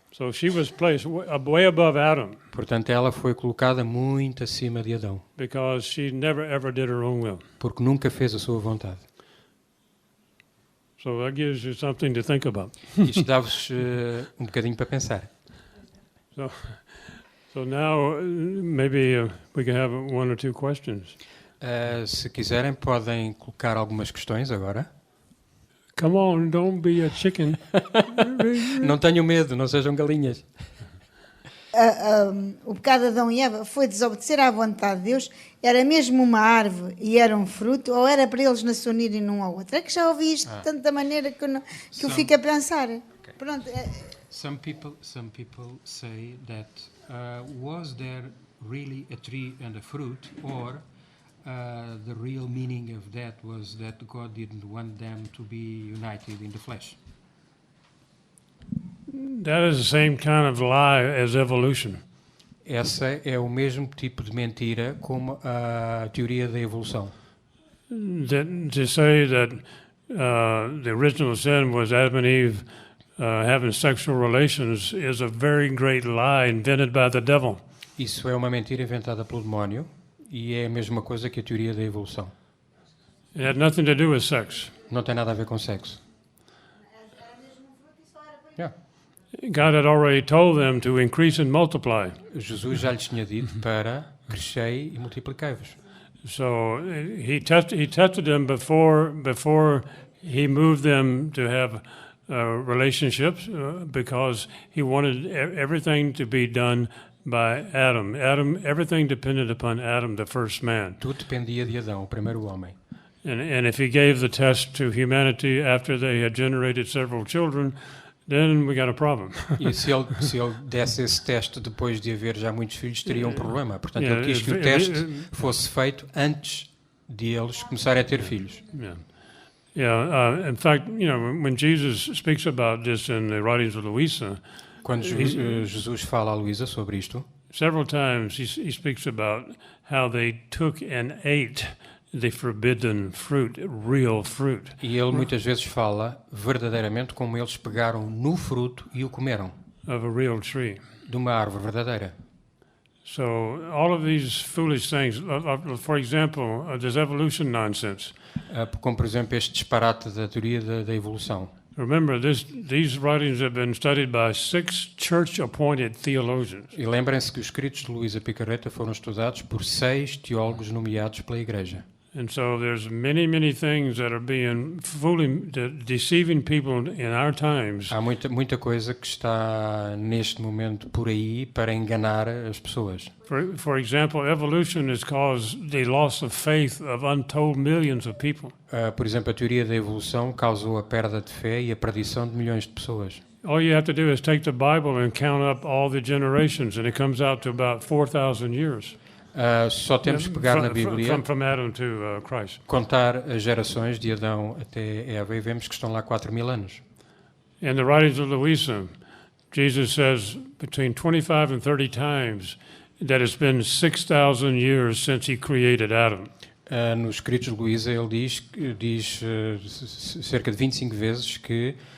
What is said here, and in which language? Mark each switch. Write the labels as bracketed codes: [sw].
[en] So she was placed way above Adam [pt] Portanto, ela foi colocada muito acima de Adão, [en] because she never ever did her own will. [pt] porque nunca fez a sua vontade. [en] So that gives you something to think about. [pt] Isto dá-vos um bocadinho para pensar. [en] So now maybe we can have one or two questions. [pt] Se quiserem, podem colocar algumas questões agora. [en] Come on, don't be a chicken. [pt] Não tenham medo, não sejam galinhas. O pecado de Adão e Eva foi desobedecer à vontade de Deus. Era mesmo uma árvore e era um fruto, ou era para eles não se unirem num ao outro? É que já ouvi isto de tanta maneira que eu fico a pensar. [en] Okay. [pt] Pronto. [en] Some people say that was there really a tree and a fruit, or the real meaning of that was that God didn't want them to be united in the flesh. That is the same kind of lie as evolution. [pt] Essa é o mesmo tipo de mentira como a teoria da evolução. [en] To say that the original sin was Adam and Eve having sexual relations is a very great lie invented by the devil. [pt] Isso é uma mentira inventada pelo demónio e é a mesma coisa que a teoria da evolução. [en] It had nothing to do with sex. [pt] Não tem nada a ver com sexo. [en] Yeah. God had already told them to increase and multiply. [pt] Jesus já lhes tinha dito para crescei e multiplicai-vos. [en] So he tested them before he moved them to have relationships because he wanted everything to be done by Adam. Everything depended upon Adam, the first man. [pt] Tudo dependia de Adão, o primeiro homem. [en] And if he gave the test to humanity after they had generated several children, then we got a problem. [pt] E se ele desse esse teste depois de haver já muitos filhos, teria um problema. Portanto, ele quis que o teste fosse feito antes de eles começarem a ter filhos. [en] In fact, when Jesus speaks about this in the writings of Louisa, [pt] quando Jesus fala a Luísa sobre isto, [en] several times he speaks about how they took and ate the forbidden fruit, real fruit. [pt] E ele muitas vezes fala verdadeiramente como eles pegaram no fruto e o comeram. [en] Of a real tree. [pt] De uma árvore verdadeira. [en] So all of these foolish things, for example, this evolution nonsense. [pt] Como por exemplo este disparate da teoria da evolução. [en] Remember, these writings have been studied by 6 church-appointed theologians. [pt] E lembrem-se que os escritos de Luísa Picarreta foram estudados por 6 teólogos nomeados pela Igreja. [en] And so there's many things that are being deceiving people in our times. [pt] Há muita coisa que está neste momento por aí para enganar as pessoas. [en] For example, evolution has caused the loss of faith of untold millions of people. [pt] Por exemplo, a teoria da evolução causou a perda de fé e a perdição de milhões de pessoas. [en] All you have to do is take the Bible and count up all the generations, and it comes out to about 4,000 years. [pt] Só temos que pegar na Bíblia, [en] from Adam to Christ. [pt] Contar as gerações de Adão até Eva e vemos que estão lá 4.000 anos. [en] In the writings of Louisa, Jesus says between 25 and 30 times that it's been 6,000 years since he created Adam. [pt] Nos escritos de Luísa ele diz cerca de 25 vezes que